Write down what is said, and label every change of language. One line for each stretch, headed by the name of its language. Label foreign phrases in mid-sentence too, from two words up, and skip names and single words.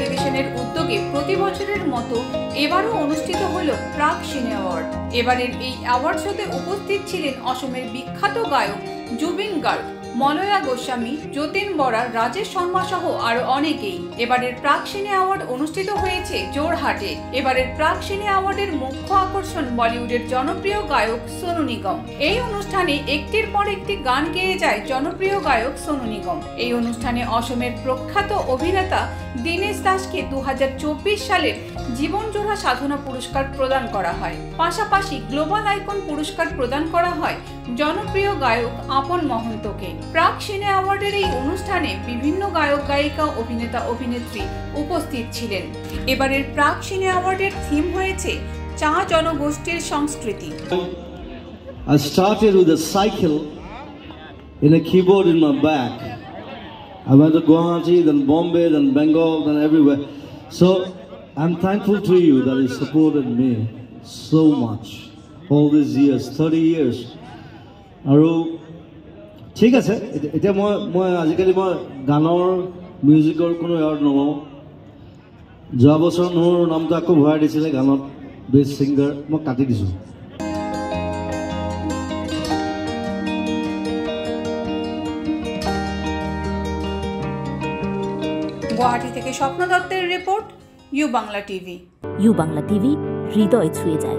Bangla: ফাউন্ডেশনের উদ্যোগে প্রতি বছরের মতো এবারও অনুষ্ঠিত হলো প্রাক সিনে অ্যাওয়ার্ড। এবারের এই অ্যাওয়ার্ড শোতে উপস্থিত ছিলেন অসমের বিখ্যাত গায়ক জুবিন গার্গ, মলয়া গোস্বামী, যতীন বরা, রাজেশ শর্মা সহ আরো অনেকেই। এবারের প্রাক সিনে অ্যাওয়ার্ড অনুষ্ঠিত হয়েছে জোরহাটে। এবারের প্রাক সিনে অ্যাওয়ার্ডের মুখ্য আকর্ষণ বলিউডের জনপ্রিয় গায়ক সোনু নিগম। এই অনুষ্ঠানে একটির পর একটি গান গেয়ে যায় জনপ্রিয় গায়ক সোনু নিগম। এই অনুষ্ঠানে অসমের প্রখ্যাত অভিনেতা দীনেশ দাসকে 2024 সালের জীবনজোড়া সাধনা পুরস্কার প্রদান করা হয়। পাশাপাশি গ্লোবাল আইকন পুরস্কার প্রদান করা হয় জনপ্রিয় গায়ক আপন মহন্তকে। প্রাক সিনে অ্যাওয়ার্ডের এই অনুষ্ঠানে বিভিন্ন গায়ক গায়িকা, অভিনেতা অভিনেত্রী উপস্থিত ছিলেন। এবারের প্রাক সিনে অ্যাওয়ার্ডের থিম হয়েছে চা জনগোষ্ঠীর সংস্কৃতি।
English: I started with a cycle in a keyboard in my back. I went to Guwahati, then Bombay, then Bengal, then everywhere. So I'm thankful to you that you supported me so much all these years, 30 years.
Assamese: আৰু ঠিক আছে, এতিয়া মই আজিকালি মই গানৰ মিউজিকৰ কোনো এৱাৰ্ড নলওঁ। যোৱা বছৰ মোৰ নামটো আকৌ ভৰাই দিছিলে গানত
English: best singer,
Assamese: মই কাটি দিছোঁ।
Bangla: গুয়াহাটি থেকে স্বপ্ন দত্তের রিপোর্ট, ইউ বাংলা টিভি। ইউ বাংলা টিভি হৃদয় ছুঁয়ে যায়।